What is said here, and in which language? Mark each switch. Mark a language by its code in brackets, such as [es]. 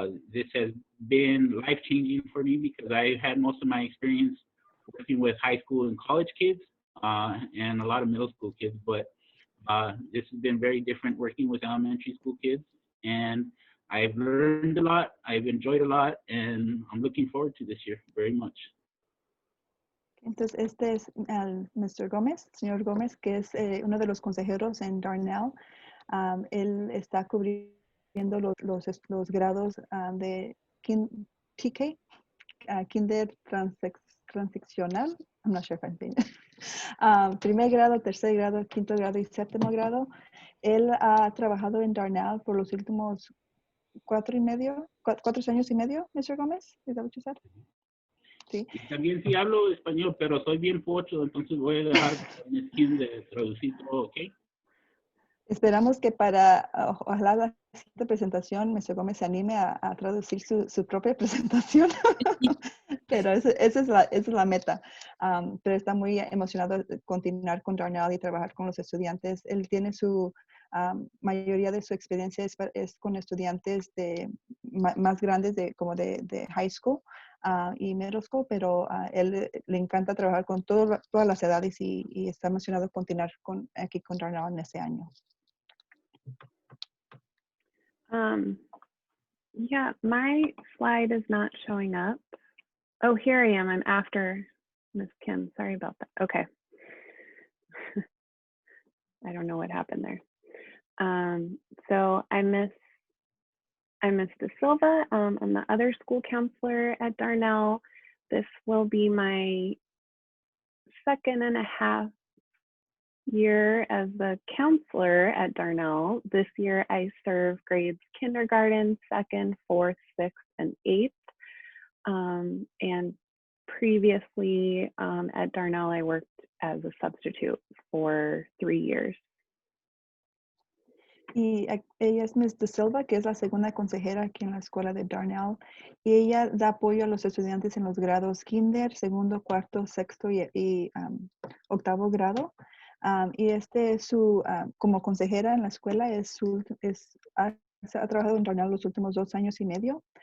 [en] This has been life-changing for me because I had most of my experience working with high school and college kids and a lot of middle school kids, but this has been very different working with elementary school kids, and I've learned a lot, I've enjoyed a lot, and I'm looking forward to this year very much. [es] Entonces, este es el Mr. Gómez, señor Gómez, que es uno de los consejeros en Darnell. Él está cubriendo los grados de TK, Kinder Transaccional. [en] I'm not sure if I'm saying it. [es] Primer grado, tercer grado, quinto grado y séptimo grado. Él ha trabajado en Darnell por los últimos 4 años y medio, Mr. [en] Gómez. [es] ¿Es [en] that what you said? [es] Sí. Y también sí hablo español, pero soy bien pocho, entonces voy a dejar mi skin de traducir todo, ¿ok? Esperamos que para, ojalá la siguiente presentación, Mr. Gómez se anime a traducir su propia presentación. Pero esa es la meta. Pero está muy emocionado de continuar con Darnell y trabajar con los estudiantes. Él tiene mayoría de su experiencia es con estudiantes más grandes como de high school y middle school, pero él le encanta trabajar con todas las edades y está emocionado de continuar aquí con Darnell en este año. [en] Yeah, my slide is not showing up. Oh, here I am. I'm after Miss Kim. Sorry about that. Okay. I don't know what happened there. So I'm Miss De Silva. I'm the other school counselor at Darnell. This will be my 2.5 year as the counselor at Darnell. This year I serve grades kindergarten, 2nd, 4th, 6th, and 8th. And previously at Darnell, I worked as a substitute for 3 years. [es] Y ella es Miss De Silva, que es la segunda consejera aquí en la escuela de Darnell. Y ella da apoyo a los estudiantes en los grados kinder, segundo, cuarto, sexto y octavo grado. Y como consejera en la escuela, ha trabajado en Darnell los últimos 2 años y medio.